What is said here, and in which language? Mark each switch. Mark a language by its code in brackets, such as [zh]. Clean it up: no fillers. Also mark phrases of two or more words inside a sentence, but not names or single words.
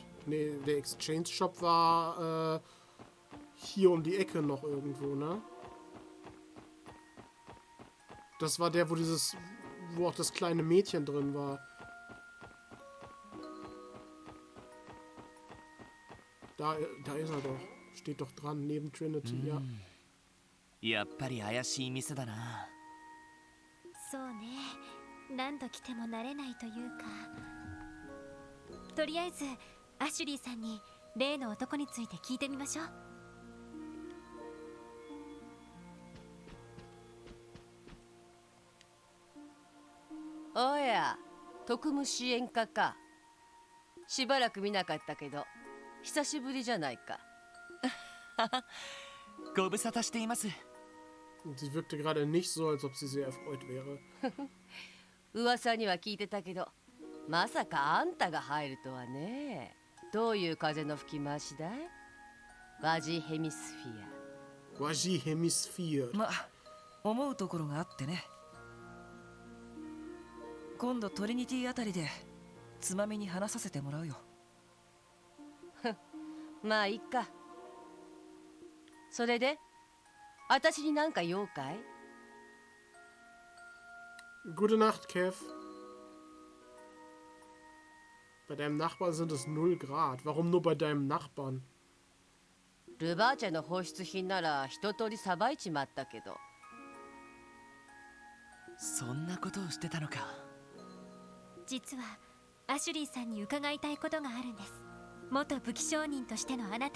[de] Ne, der Exchange Shop war hier um die Ecke noch irgendwo, ne? Das war der, wo auch das kleine Mädchen drin war. Da ist er doch. Steht doch dran, neben Trinity, ja. [ja] やっぱり怪しい店だな。そうね。何度来ても慣れないというか。とりあえずアシュリーさんに例の男について聞いてみましょう。おや、特務支援課か。しばらく見なかったけど久しぶりじゃないか。ご無沙汰しています。 [de] Sie wirkte gerade nicht so, als ob sie sehr erfreut wäre. [ja] 噂には聞いてたけど、まさかあんたが入るとはね。どういう風の吹き回しだい？ワジヘミスフィア。ワジヘミスフィア。ま、思うところがあってね。今度トリニティあたりでつまみに話させてもらうよ。まあいいか。それで私に何か用かい？ [de] Gute Nacht, Kev. Bei deinem Nachbarn sind es 0 Grad. Warum nur bei deinem Nachbarn? [ja] ルバーチェの放出品なら一通りさばいちまったけど。そんなことをしてたのか。実はアシュリーさんに伺いたいことがあるんです。元武器商人としてのあなたに。